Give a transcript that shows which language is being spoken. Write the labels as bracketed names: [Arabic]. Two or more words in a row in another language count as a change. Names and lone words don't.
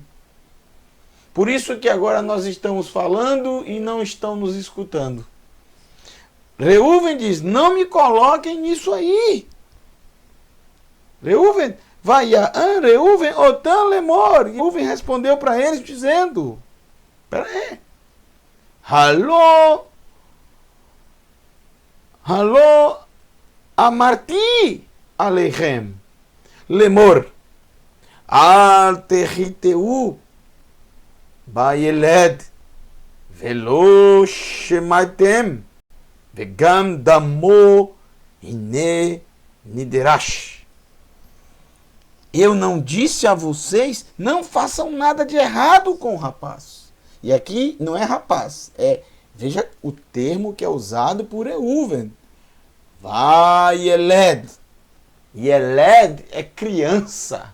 [Portuguese] Por isso que agora nós estamos falando e não estão nos escutando. Reuven diz, não me coloquem nisso aí. [Hebrew] ראובן, ויען ראובן אותם לאמר. [Portuguese] Reuven respondeu para eles dizendo, espera aí, [Hebrew] הלוא אמרתי אליכם לאמר. אל תחטאו בילד ולא שמעתם וגם דמו הנה נדרש. [Portuguese] Eu não disse a vocês, não façam nada de errado com o rapaz. E aqui não é rapaz, veja o termo que é usado por Reuven. Vai, Eled. E Eled é criança.